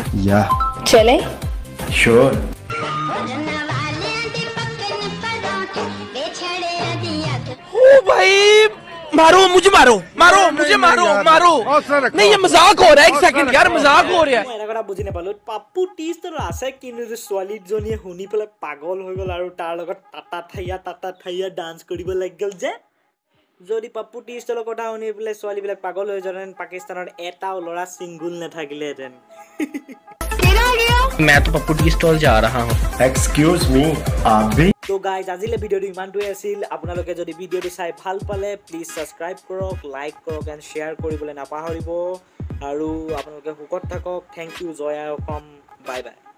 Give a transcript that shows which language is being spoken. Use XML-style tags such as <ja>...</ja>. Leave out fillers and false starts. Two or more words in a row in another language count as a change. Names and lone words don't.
<hi>या चले श्योर ओ भाई मारो मुझे मारो मारो मुझे मारो मारो नहीं ये मजाक हो रहा है एक सेकंड यार मजाक हो रहा है</hi> <as>মই এটা কথা বুজি নাপালো পাপ্পু টিষ্টৰ আছে কিন্তু ছোৱালীজনীয়ে শুনি পেলাই পাগল হৈ গ'ল আৰু তাৰ লগত টাটা ঠাইয়া ডান্স কৰিব লাগি গ'ল যে যদি পাপ্পু টিষ্টৰ কথা শুনি পেলাই ছোৱালীবিলাক পাগল হৈ যোৱাহেঁতেন পাকিস্তানৰ এটাও ল'ৰা ছিংগুল নাথাকিলেহেঁতেন</as> <hi>मैं तो पप्पू टी स्टॉल जा रहा हूँ।</hi> <en>excuse me,</en> <hi>आप भी?</hi> <as>তো গাইজ আজিলে ভিডিওটো ইমানটোৱে আছিল। আপোনালোকে যদি ভিডিওটো চাই ভাল পালে</as> <en>please subscribe</en> <as>কৰক, লাইক কৰক</as> <en>and share</en> <as>কৰিবলৈ নাপাহৰিব। আৰু আপোনালোকে সুখত থাকক।</as> <en>thank you.</en> <as>জয় আই অসম।</as> <en>bye bye.</en>